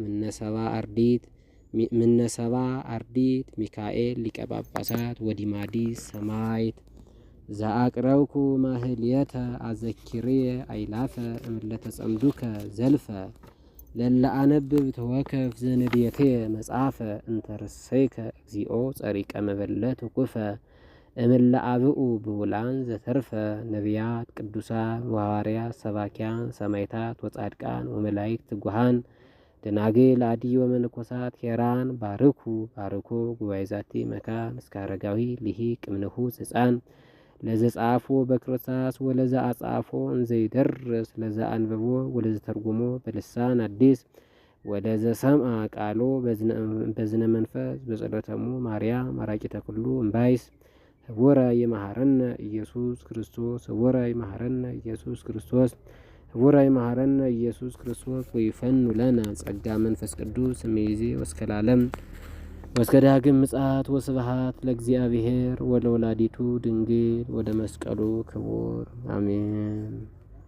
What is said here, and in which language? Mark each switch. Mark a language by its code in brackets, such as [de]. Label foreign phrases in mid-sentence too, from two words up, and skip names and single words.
[gez] ምነሰባ አርዲት ሚካኤል ሊቀ ጳጳሳት ወዲማዲስ ሰማዕት። ዘአቅረብኩ ማህልየተ አዘኪርየ አይላፈ እምለተ ጸምዱከ ዘልፈ ለለ አነብብ ተወከፍ ዘንዴትየ መጽሐፈ እንተርሰይከ እግዚኦ ጸሪቀ መበለት ውኩፈ እምለ አብኡ ብውላን ዘተርፈ ነቢያት ቅዱሳን ወሐዋርያት ሰባኪያን ሰማዕታት ወጻድቃን ወመላእክት ትጉሃን ደናግል አዲ ወመነኮሳት ሄራን ባርኩ ባርኮ ጉባኤ ዛቲ መካን እስከ አረጋዊ ልሂቅ እምንሁ ሕፃን ለዘጻፎ በክርስቶስ ወለዘ አጻፎ እንዘይደርስ ለዘ አንበቦ ወለዘ ተርጉሞ በልሳን አዲስ ወለዘ ሰምዐ ቃሎ በዝነ መንፈስ በጸሎተሙ ማርያም አራቂተ ኩሉ እምባይስ ህቡረ ይመሐረነ ኢየሱስ ክርስቶስ ህቡረ ይመሐረነ ኢየሱስ ክርስቶስ ህቡረ ይመሐረነ ኢየሱስ ክርስቶስ ወይፈኑ ለነ ጸጋ መንፈስ ቅዱስ እምይእዜ ወእስከ ለዓለም ወእስከ ዳግም ምጽአት። ወስብሐት ለእግዚአብሔር ወለወላዲቱ ድንግል ወደ መስቀሉ ክቡር አሜን።